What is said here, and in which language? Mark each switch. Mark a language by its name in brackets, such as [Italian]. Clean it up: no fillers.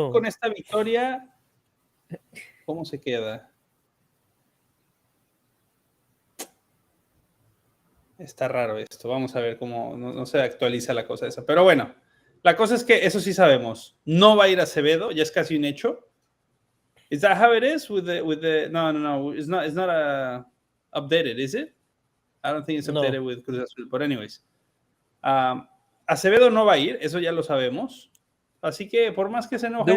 [Spanish] Azul con esta victoria, ¿cómo se queda? Está raro esto. Vamos a ver cómo no se actualiza la cosa esa. Pero bueno, la cosa es que eso sí sabemos. No va a ir Acevedo, ya es casi un hecho. [English] Is that how it is with the no. It's not updated, is it? I don't think it's updated with Cruz Azul. But anyways. [Spanish] Acevedo no va a ir, eso ya lo sabemos. Así que por más que se enojen,